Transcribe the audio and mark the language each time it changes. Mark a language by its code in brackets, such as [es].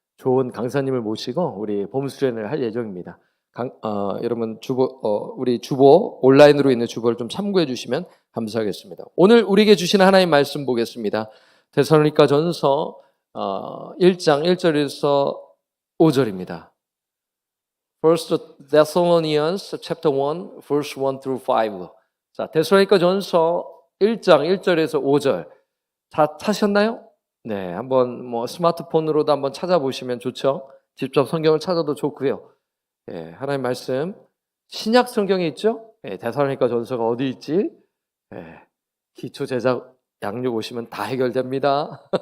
[ko] 좋은 강사님을 모시고 우리 봄 수련회를 할 예정입니다. 여러분 우리 주보 온라인으로 있는 주보를 좀 참고해 주시면 감사하겠습니다. 오늘 우리에게 주시는 하나님 말씀 보겠습니다. 데살로니가전서 1장 1절에서 5절입니다. [en] First Thessalonians chapter 1 verse 1 through 5. [ko] 자, 데살로니가전서 1장 1절에서 5절. 다 찾으셨나요? 네, 한번 뭐 스마트폰으로도 한번 찾아보시면 좋죠. 직접 성경을 찾아도 좋고요. 하나님 말씀 신약 성경에 있죠? 데살로니가전서가 어디 있지? 기초 제작 양육 오시면 다 해결됩니다.